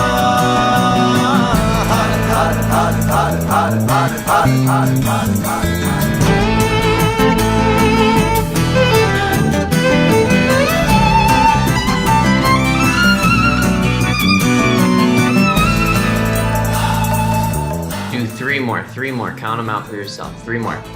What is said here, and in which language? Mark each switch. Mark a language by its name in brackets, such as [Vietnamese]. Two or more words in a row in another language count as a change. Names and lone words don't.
[English] Har har har har har har har har Do three more, count them out for yourself, 3 more.